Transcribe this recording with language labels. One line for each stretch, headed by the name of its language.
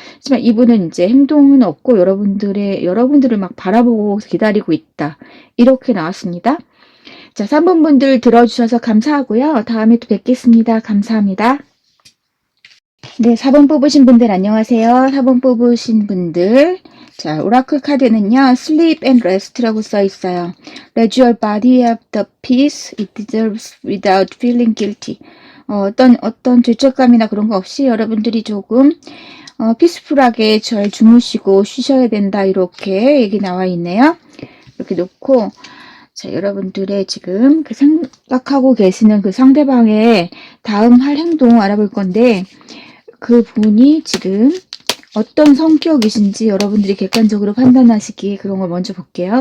Korean: 하지만 이분은 이제 행동은 없고 여러분들을 막 바라보고 기다리고 있다. 이렇게 나왔습니다. 자, 3번 분들 들어주셔서 감사하고요. 다음에 또 뵙겠습니다. 감사합니다. 네, 4번 뽑으신 분들 안녕하세요. 4번 뽑으신 분들. 자, 오라클 카드는요. Sleep and Rest라고 써 있어요.
English: Let your body have the peace it deserves without feeling guilty.
Korean: 어떤 죄책감이나 그런 거 없이 여러분들이 조금 피스풀하게 잘 주무시고 쉬셔야 된다. 이렇게 얘기 나와 있네요. 이렇게 놓고 자, 여러분들의 지금 그 생각하고 계시는 그 상대방의 다음 할 행동 알아볼 건데 그 분이 지금 어떤 성격이신지 여러분들이 객관적으로 판단하시기에 그런 걸 먼저 볼게요.